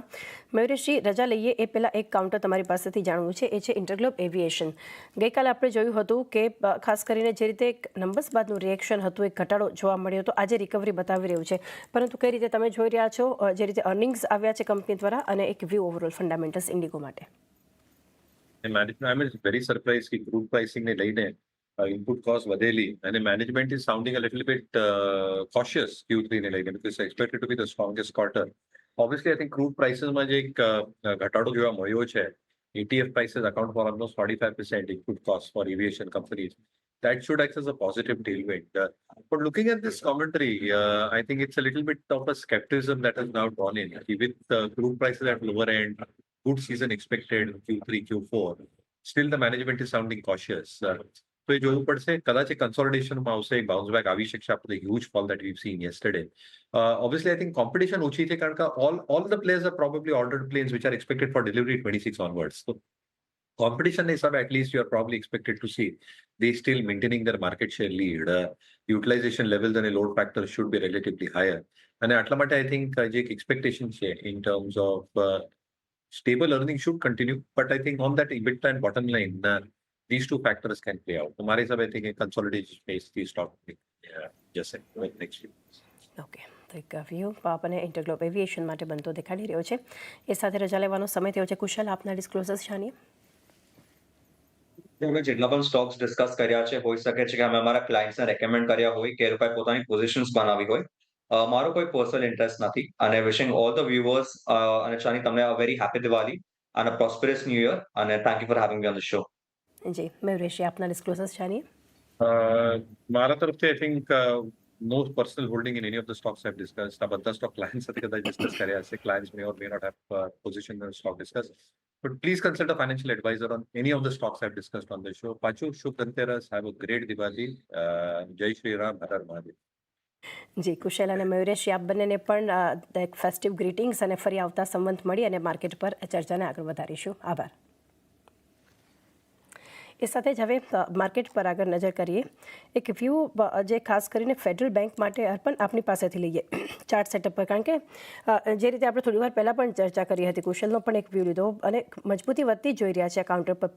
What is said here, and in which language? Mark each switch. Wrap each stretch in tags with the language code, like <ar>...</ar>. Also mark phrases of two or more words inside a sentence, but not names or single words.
<gu>મયુરેશજી, રજા લઈએ એ પહેલાં એક કાઉન્ટર તમારી પાસેથી જાણવું છે, એ છે ઇન્ટરગ્લોબ એવિએશન. ગઈકાલે આપણે જોયું હતું કે ખાસ કરીને જે રીતે એક નંબર્સ બાદનું રિએક્શન હતું, એક ઘટાડો જોવા મળ્યો હતો, આજે રિકવરી બતાવી રહ્યું છે, પરંતુ કઈ રીતે તમે જોઈ રહ્યા છો જે રીતે અર્નિંગ્સ આવ્યા છે કંપની દ્વારા અને એક વ્યૂ</gu> <en>overall fundamentals</en> <gu>ઇન્ડિગો માટે?</gu> <en>I'm very surprised કે crude pricing</en> <gu>ને લઈને</gu> <en>input cost વધેલી અને management is sounding a little bit cautious Q3</en> <gu>ને લઈને</gu> <en>because it's expected to be the strongest quarter. Obviously, I think crude prices</en> <gu>માં જે એક ઘટાડો જોવા મળ્યો છે,</gu> <en>ETF prices account for almost 45% input cost for aviation companies. That should act as a positive tailwind. But looking at this commentary, I think it's a little bit of a skepticism that has now gone in. With crude prices at lower end, good season expected Q3, Q4. Still, the management is sounding cautious.</en> <gu>તો એ જોવું પડશે. કદાચ એ કન્સોલિડેશનમાં આવશે, એક</gu> <en>bounce back</en> <gu>આવી શકશે</gu> <en>after the huge fall that we've seen yesterday. Obviously, I think competition</en> <gu>ઓછી છે કારણ કે</gu> <en>all the players are probably ordered planes which are expected for delivery 26 onwards. So competition is at least you are probably expected to see they still maintaining their market share lead. Utilization levels and a load factor should be relatively higher.</en> <gu>અને આટલા માટે</gu> <en>I think</en> <gu>જે એક</gu> <en>expectation છે in terms of stable earnings should continue, but I think on that EBITDA and bottom line, these two factors can play out.</en> <gu>તમારા હિસાબે</gu> <en>I think a consolidation phase થી stock જશે next few months.</en> <gu>ઓકે, તો એક વ્યૂ આપણને ઇન્ટરગ્લોબ એવિએશન માટે બનતો દેખાડી રહ્યો છે. એ સાથે રજા લેવાનો સમય થયો છે. કુશલ, આપના ડિસ્ક્લોઝર્સ જાણીએ. અમે જેટલા પણ સ્ટોક્સ ડિસ્કસ કર્યા છે, હોઈ શકે છે કે અમે અમારા ક્લાયન્ટ્સને રેકમેન્ડ કર્યા હોય કે એ લોકોએ પોતાની પોઝિશન્સ બનાવી હોય. મારો કોઈ પર્સનલ ઇન્ટરેસ્ટ નથી અને</gu> <en>wishing all the viewers</en> <gu>અને ચાની તમને</gu> <en>a very happy Diwali</en> <gu>અને</gu> <en>prosperous new year</en> <gu>અને</gu> <en>thank you for having me on the show.</en> <gu>જી મયુરેશજી, આપના ડિસ્ક્લોઝર્સ જાણીએ. મારા તરફથી</gu> <en>I think no personal holding in any of the stocks I've discussed.</en> <gu>આ બધા સ્ટોક ક્લાયન્ટ સાથે કદાચ ડિસ્કસ કર્યા હશે.</gu> <en>Clients may or may not have position in the stock discussed. But please consult a financial advisor on any of the stocks I've discussed on the show. Pachu,</en> <hi>शुभ धनतेरस,</hi> <en>have a great Diwali.</en> <hi>जय श्री राम, हर हर महादेव.</hi> <gu>જી કુશલ અને મયુરેશજી, આપ બંનેને પણ એક</gu> <en>festive greetings</en> <gu>અને ફરી આવતા સંવંત મળી અને માર્કેટ પર ચર્ચાને આગળ વધારીશું. આભાર. એ સાથે જ હવે માર્કેટ પર આગળ નજર કરીએ. એક વ્યૂ જે ખાસ કરીને ફેડરલ બેંક માટે અર્પણ આપની પાસેથી લઈએ</gu> <en>chart setup</en> <gu>પર, કારણ કે જે રીતે આપણે થોડી વાર પહેલાં પણ ચર્ચા કરી હતી, કુશલનો પણ એક વ્યૂ લીધો અને મજબૂતી વધતી જોઈ રહ્યા છે કાઉન્ટર પર.</gu>